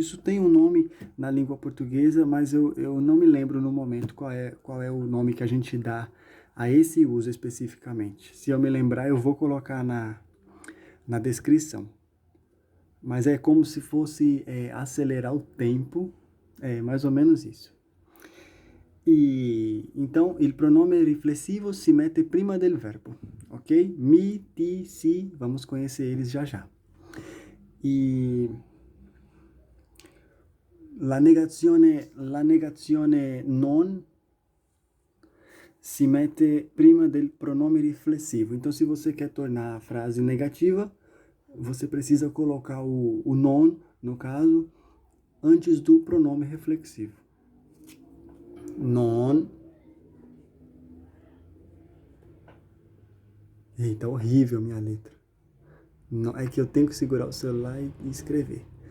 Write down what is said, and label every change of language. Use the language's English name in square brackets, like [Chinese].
[Portuguese] Isso tem um nome na língua portuguesa, mas eu não me lembro no momento qual é o nome que a gente dá a esse uso especificamente. Se eu me lembrar, eu vou colocar na descrição. Mas é como se fosse acelerar o tempo, mais ou menos isso. E então, [Italian] il pronome riflessivo si mette prima del verbo, ok? [Portuguese] Mi, ti, si, vamos conhecer eles já já. [Italian] E la negazione non si mette prima del pronome riflessivo. [Portuguese] Então, se você quer tornar a frase negativa, você precisa colocar o non, no caso, antes do pronome reflexivo. Non. Eita, horrível minha letra. Não, é que eu tenho que segurar o celular e escrever.